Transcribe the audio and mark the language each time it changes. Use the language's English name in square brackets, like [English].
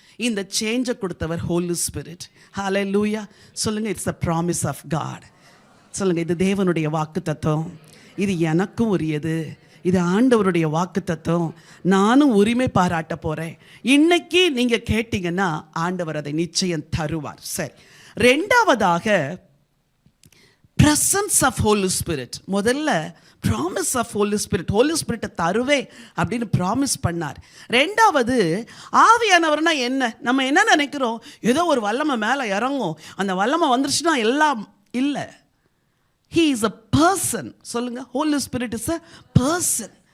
[Tamil] இந்த சேஞ்சை கொடுத்தவர் ஹோலி ஸ்பிரிட். ஹல்லேலூயா. சொல்லுங்கள், [English] It's the promise of God. [Tamil] சொல்லுங்கள், இது தேவனுடைய வாக்கு தத்துவம், இது எனக்கும் உரியது, இது ஆண்டவருடைய வாக்கு தத்துவம், நானும் உரிமை பாராட்ட போகிறேன். இன்னைக்கு நீங்கள் கேட்டிங்கன்னா ஆண்டவர் அதை நிச்சயம் தருவார். சரி, ரெண்டாவதாக presence of Holy Spirit. முதல்ல promise of Holi spirit, Holi ஸ்பிரிட்டை தருவே அப்படின்னு ப்ராமிஸ் பண்ணார். ரெண்டாவது, ஆவியானவர்னா என்ன? நம்ம என்ன நினைக்கிறோம், ஏதோ ஒரு வல்லமை மேலே இறங்கும், அந்த வல்லமை வந்துருச்சுன்னா எல்லாம் இல்லை. [English] He is a person. [Tamil] சொல்லுங்க, [English] Holy spirit is a person.